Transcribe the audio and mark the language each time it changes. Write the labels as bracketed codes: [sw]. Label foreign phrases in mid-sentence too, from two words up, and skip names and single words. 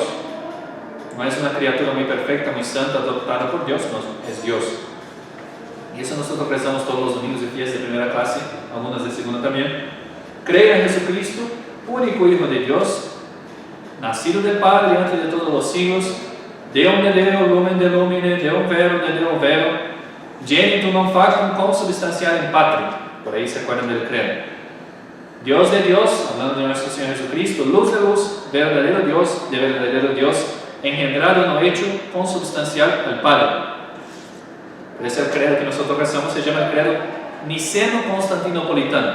[es] No es una criatura muy perfecta, muy santa, adoptada por Dios, no, es Dios. Y eso nosotros rezamos todos los domingos de fiesta de primera clase, algunas de segunda también. Creo en Jesucristo, único Hijo de Dios, nacido del Padre antes de todos los siglos, [la] Deum de Deo, lumen de lumine, Deum vero de Deum vero, genitum non factum consubstancial in patria. [es] Por ahí se acuerdan del credo. Dios de Dios, hablando de nuestro Señor Jesucristo, luz de luz, verdadero Dios, de verdadero Dios, engendrado no hecho, consubstancial al Padre. Ese es el credo que nosotros rezamos, se llama el credo niceno-constantinopolitano.